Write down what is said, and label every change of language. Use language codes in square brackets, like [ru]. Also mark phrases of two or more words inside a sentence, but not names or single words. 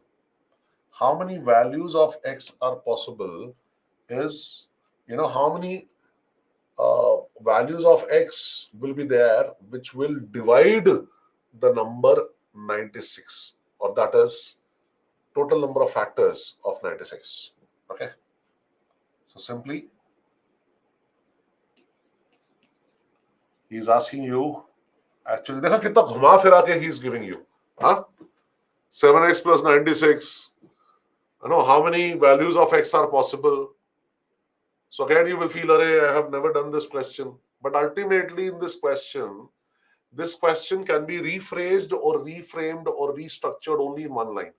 [en] How many values of x are possible is, how many values of x will be there which will divide the number 96, or that is total number of factors of 96. Okay, so simply he is asking you, actually [hi] देखा कितना घुमा फिरा के [en] he is giving you, huh? 7x plus 96, how many values of x are possible? So again you will feel, I have never done this question, but ultimately in this question can be rephrased or reframed or restructured only in one line.